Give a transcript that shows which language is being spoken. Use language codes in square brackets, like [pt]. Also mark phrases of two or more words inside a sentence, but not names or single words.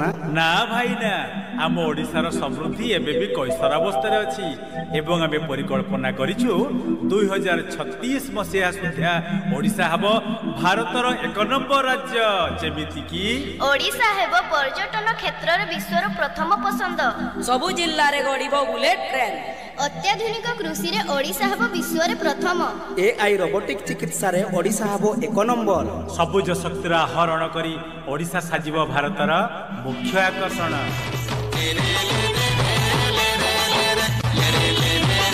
[or] ନା ଭାଇ ନା ଆମ ଓଡ଼ିଶାର ସମୃଦ୍ଧି ଏବେ ଭି କଇସର ଅବସ୍ଥା ଅଛି ଏବଂ ଆମେ ପରିକଳ୍ପନା କରିଛୁ 2036 ମସିହା ସୁଦ୍ଧା ଓଡ଼ିଶା ହବ ଭାରତର 1 ନମ୍ବର ରାଜ୍ୟ ଯେମିତି କି ଓଡ଼ିଶା ହେବ ପର୍ଯ୍ୟଟନ କ୍ଷେତ୍ର ରେ ବିଶ୍ୱର ପ୍ରଥମ ପସନ୍ଦ ସବୁ ଜିଲ୍ଲା ରେ ଗଢ଼ିବ ବୁଲେଟ ଟ୍ରେନ ଅତ୍ୟାଧୁନିକ କୃଷି ରେ ଓଡ଼ିଶା ହେବ ବିଶ୍ୱ ରେ ପ୍ରଥମ ଏଆଇ ରୋବୋଟିକ ଚିକିତ୍ସା ରେ ଓଡ଼ିଶା ହେବ 1 ନମ୍ବର ସବୁଜ ଶକ୍ତିର ଆହରଣ କରି ଓଡ଼ିଶା ସାଜିବ ଭାରତର ମୁଖ୍ୟ ଆକର୍ଷଣ